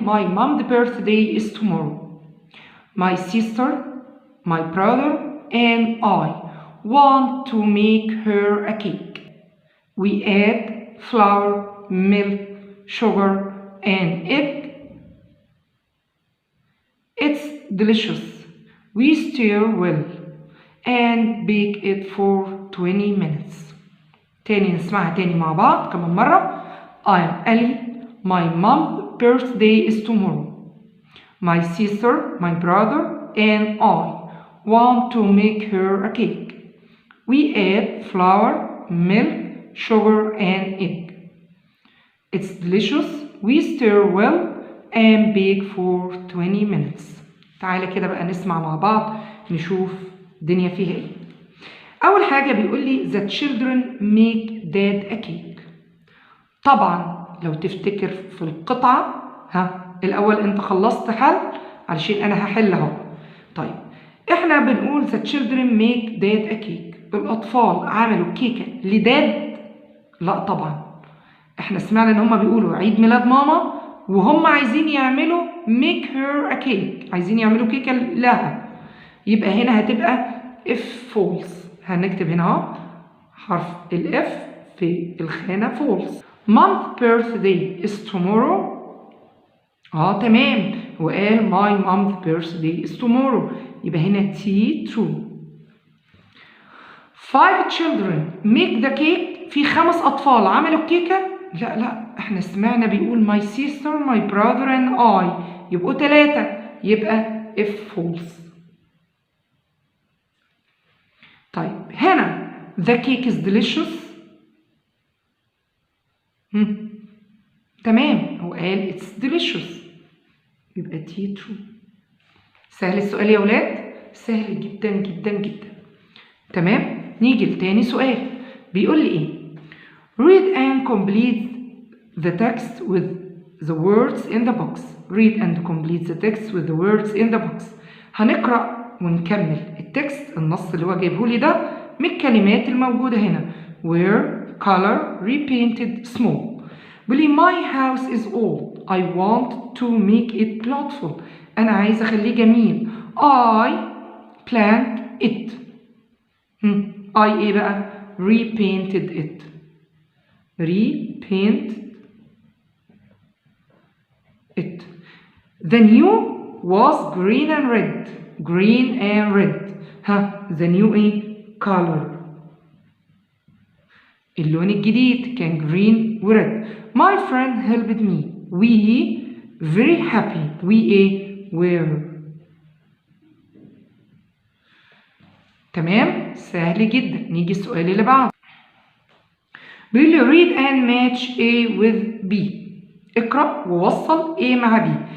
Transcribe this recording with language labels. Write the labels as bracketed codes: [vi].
[en] My mom's birthday is tomorrow. My sister, my brother, and I want to make her a cake. We add flour, milk, sugar, and egg. It's delicious. We stir well and bake it for 20 minutes. [ar] تاني نسمعها تاني مع بعض كمان مرة. [en] I am Ali. My mom's birthday is tomorrow. My sister, my brother, and I want to make her a cake. We add flour, milk, sugar, and egg. It's delicious. We stir well and bake for 20 minutes. [ar] تعالى كده بقى نسمع مع بعض نشوف الدنيا فيها ايه. [en] أول حاجة بيقول لي the children make dad a cake. [ar] طبعا لو تفتكر في القطعة الأول أنت خلصت حل علشان أنا هحل أهو. [en] طيب إحنا بنقول the children make dad a cake. [ar] الأطفال عملوا كيكة لداد؟ لا طبعا. إحنا سمعنا إن هما بيقولوا عيد ميلاد ماما وهم عايزين يعملوا make her a cake، عايزين يعملوا كيكة لها. يبقى هنا هتبقى if false. هنكتب هنا اهو حرف الاف في الخانة false. [en] Mom's birthday is tomorrow. تمام، وقال my mom's birthday is tomorrow. [ar] يبقى هنا T true. [en] 5 children make the cake. [ar] في 5 أطفال عملوا الكيكة؟ لا احنا سمعنا بيقول my sister, my brother and I. يبقوا 3. يبقى if false. [en] طيب هنا the cake is delicious. [ar] تمام، هو قال it's delicious. يبقى T true. سهل السؤال يا ولاد؟ سهل جدا جدا جدا. تمام، نيجي لتاني سؤال. [en] بيقول لي ايه؟ read and complete the text with the words in the box. read and complete the text with the words in the box. [ar] هنقرأ ونكمل التكست النص اللي هو جايبه لي ده من الكلمات الموجودة هنا. [en] where, color, repainted, small. بيقول لي my house is old. I want to make it beautiful. [ar] أنا عايز أخليه جميل. I planned it. [en] I إيه بقى؟ repainted it. repaint it. The new was green and red. green and red. the new إيه؟ color. [ar] اللون الجديد كان green و red. [en] My friend helped me. We very happy. We إيه؟ were. [ar] تمام؟ سهل جدا. نيجي السؤال اللي بعده. [en] بيقول لي read and match A with B. [ar] اقرأ ووصل A مع B.